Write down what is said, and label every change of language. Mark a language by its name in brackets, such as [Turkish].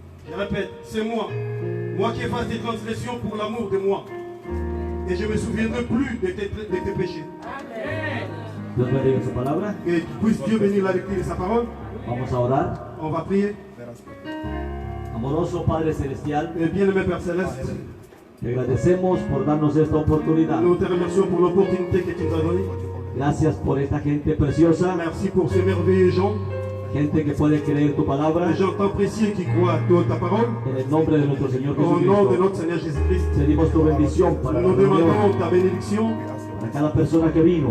[French] Je répète, c'est moi qui efface tes transgressions pour l'amour de moi, et je ne me souviendrai plus de tes péchés. [Spanish] Dios bendiga su palabra. [French] Et puisse Dieu bénir la lecture de sa parole. [Spanish] Vamos a orar. [French] On va prier. [Spanish] Amoroso Padre Celestial, [French] Et bien-aimé Père Céleste, [Spanish] te agradecemos por darnos esta oportunidad. [French] nous te remercions pour l'opportunité que tu nous as donnée. [Spanish] Gracias por esta gente preciosa, [French] Merci pour ces merveilleux gens, [Spanish] gente que puede creer tu palabra. [French] des gens tant précieux qui croient à ta parole. [Spanish] En el nombre de nuestro Señor [French] Au nom de [Spanish] Jesucristo, [French] notre Seigneur Jésus-Christ, [Spanish] pedimos tu bendición para la [French] nous demandons [Spanish] reunión, [French] ta bénédiction [Spanish] para cada persona que vino,